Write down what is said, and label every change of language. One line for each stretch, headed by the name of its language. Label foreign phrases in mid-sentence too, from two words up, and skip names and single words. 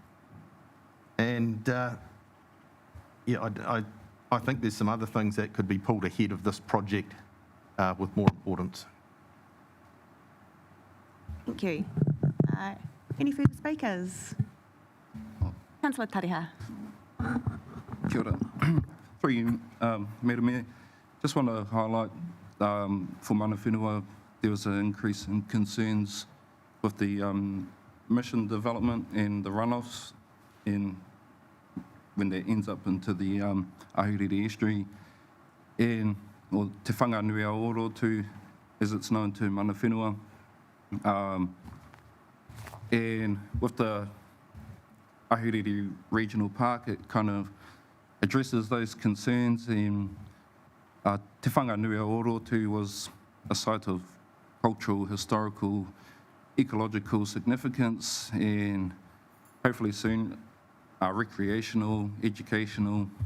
English: And I think there's some other things that could be pulled ahead of this project with more importance. Thank you. Any further speakers? Councillor Tariha.
Māori: Kia ora.
English: For you, Madam Mayor, just want to highlight for
Māori: mana whenua,
English: there was an increase in concerns with the mission development and the runoffs when that ends up into the Ahuriri estuary, and or Te Whanganui-a-Orotu, as it's known to
Māori: mana whenua.
English: And with the Ahuriri Regional Park, it kind of addresses those concerns. And Te Whanganui-a-Orotu was a site of cultural, historical, ecological significance, and hopefully soon recreational, educational.